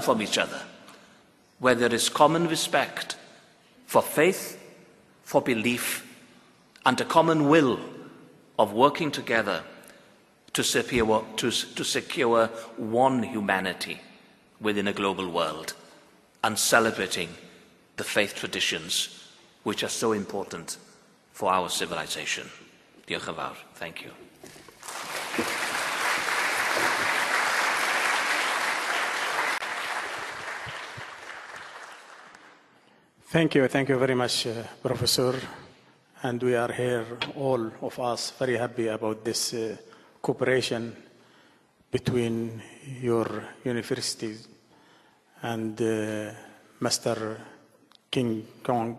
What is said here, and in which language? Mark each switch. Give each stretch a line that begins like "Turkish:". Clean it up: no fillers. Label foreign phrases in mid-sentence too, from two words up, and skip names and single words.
English: from each other, where there is common respect for faith, for belief, and a common will of working together to secure one humanity within a global world, and celebrating the faith traditions which are so important for our civilization.
Welsh: Diolch yn fawr.
English: Thank you. Thank you very much, Professor. And we are here, all of us, very happy about this cooperation between your universities and Master King Kong.